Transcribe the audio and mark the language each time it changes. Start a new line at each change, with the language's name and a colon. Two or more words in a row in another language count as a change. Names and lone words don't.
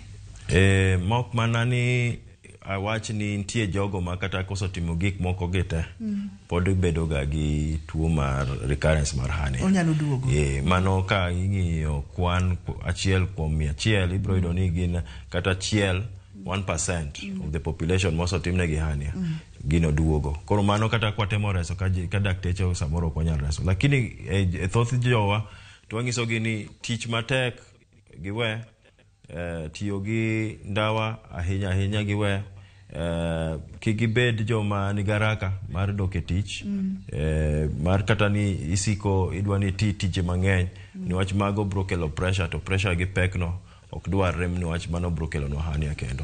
Luo (Kenya and Tanzania): Mok mana ni awach ni nitie jogo ma kata kosotimo gik moko gite pod bedo ga gi tuo mar recurrence mar hernia. Onyalo duogo. Mano ka ing'iyo kwan achiel kuom 100 ibro yudo ni gin kata 1%
English: of the population
Luo (Kenya and Tanzania): mosotimne gi hernia gino duogo. Koro mano kata kwatemo reso ka dakteche samoro ok onyal reso. Lakini e thoth jowa to wang'isogi ni tich matek giwe, tiyo gi ndawa ahinya giwe, kigibed joma ni garaka mar doke tich, mar kata ni isiko idwa ni tije mang'eny niwach mago bro kelo pressure, to pressure gi pekno ok dwar rem niwach mano bro kelo no hernia kendo.